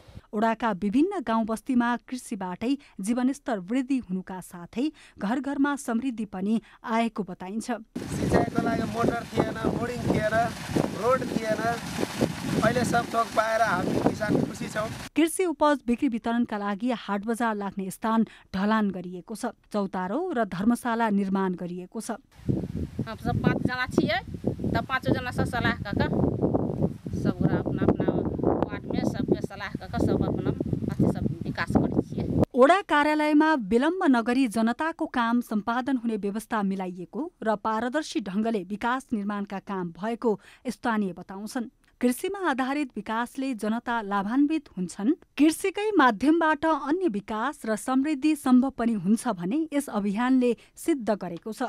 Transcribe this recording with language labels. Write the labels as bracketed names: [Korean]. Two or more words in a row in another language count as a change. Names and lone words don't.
[Nepali] ओडाका विभिन्न गाउँ बस्तीमा कृषिबाटै जीवनस्तर वृद्धि हुनुका साथै घर घरमा समृद्धि पनि आएको बताइन्छ। सिँचाइको लागि मोटर थिएन, बोर्डिङ थिएन, रोड थिएन, अहिले सब थोक पाएर हामी किसान खुसी छौँ। कृषि उपज बिक्री वितरणका लागि हाट बजार लाग्ने स्थान ढलान गरिएको छ। चौतारो र धर्मशाला निर्माण गरिएको छ। [Maithili] हम सब 5 जना छिए, त 5 जना से सलाह क सब अपना वार्ड में सबके सलाह क सब अपना सब विकास गरि छिए। [Nepali] ओडा कार्यालयमा विलम्ब नगरी जनताको काम सम्पादन हुने व्यवस्था मिलाइएको र पारदर्शी ढङ्गले विकास निर्माणका काम भएको स्थानीय बताउँछन्। कृषिमा आधारित विकासले जनता लाभान्वित हुन्छन्। कृषिकै माध्यमबाट अन्य विकास र समृद्धि सम्भव पनि हुन्छ भने यस अभियानले सिद्ध गरेको छ।